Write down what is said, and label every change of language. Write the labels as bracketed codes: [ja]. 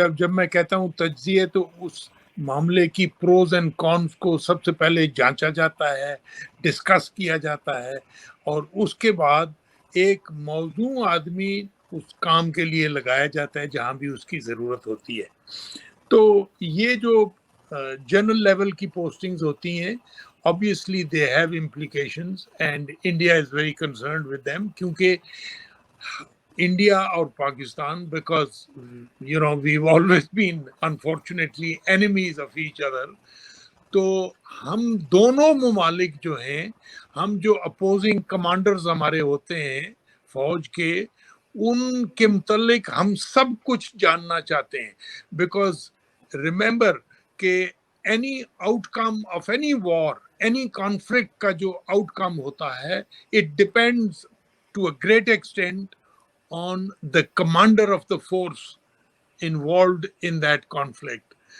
[ur] جب میں کہتا ہوں تجزیے تو اس معاملے کی پروز اینڈ کونس کو سب سے پہلے جانچا جاتا ہے، ڈسکس کیا جاتا ہے، اور اس کے بعد ایک موزوں آدمی اس کام کے لیے لگایا جاتا ہے جہاں بھی اس کی ضرورت ہوتی ہے. تو یہ جو جنرل لیول کی پوسٹنگز ہوتی ہیں [en] obviously they have implications and India is very concerned with them [ur] کیونکہ انڈیا اور Pakistan [en] because we've always been unfortunately enemies of each other. [ur] تو ہم دونوں ممالک جو ہیں، ہم جو اپوزنگ کمانڈرز ہمارے ہوتے ہیں فوج کے، ان کے متعلق ہم سب کچھ جاننا چاہتے ہیں. [en] because remember کہ any outcome of any war, any conflict [ur] کا جو [en] outcome [ur] ہوتا ہے، [en] It depends to a great extent on the commander of the force involved in that conflict.